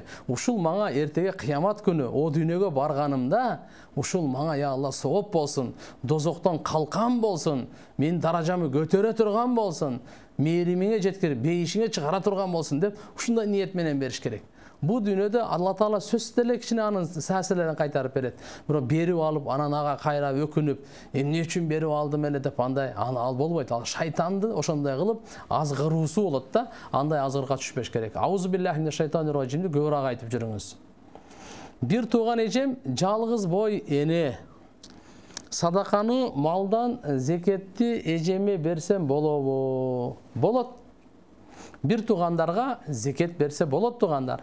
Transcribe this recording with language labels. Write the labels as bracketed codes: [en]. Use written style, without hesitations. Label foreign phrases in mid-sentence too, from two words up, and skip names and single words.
[ky] Ушул мага эртеге кыямат күнү о дүйнөгө барганымда, ушул мага я Алла сооп болсун, дозоктон калкан болсун, менин даражамы көтөрө турган болсун, мээримиңе жеткирип, бейишиңе чыгара турган болсун деп, ушундай ниет менен бериш керек. Бу дүйнөдө Алла Таала сөзсүз эле кичине анын сээселерин кайтарып берет. Бирок берип алып, анан ага кайра өкүнүп, эмне үчүн берип алдым эле деп андай ал болбойт. Ал шайтанды ошондой кылып азгыруусу болот да. Андай азгырга түшпөш керек. [ar] أعوذ بالله من الشيطان الرجيم [ky] көбүрөөк айтып жүрүңүз. Бир тууган эжем жалгыз бой эне. Sadakаны малдан зекетти эжеме берсем болобу? Болот. Bir туғандарга зекет берсе болот туғандар.